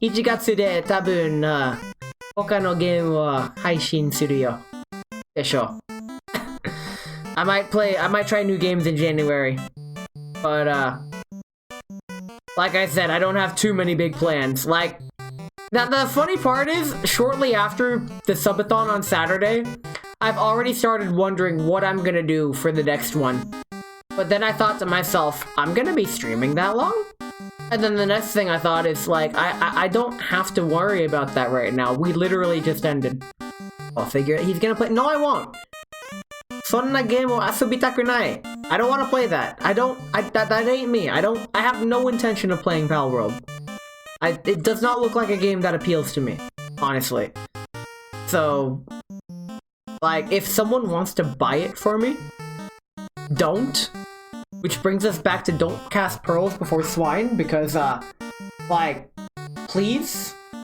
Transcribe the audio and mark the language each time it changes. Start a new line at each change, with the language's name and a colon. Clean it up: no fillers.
Japanese: 1月で多分他のゲームを配信するよ。でしょ。
English: I might try new games in January. But like I said, I don't have too many big plans. Like, the funny part is, shortly after the subathon on Saturday, I've already started wondering what I'm gonna do for the next one. But then I thought to myself, I'm gonna be streaming that long? And then the next thing I thought is, like, I don't have to worry about that right now. We literally just ended. I'll figure it. He's gonna play. No, I won't.
Japanese: そんなゲームを遊びたくない.
English: I don't want to play that. That ain't me. I have no intention of playing Pal World. It does not look like a game that appeals to me, honestly. So, like, if someone wants to buy it for me, don't. Which brings us back to don't cast pearls before swine, because, like, please?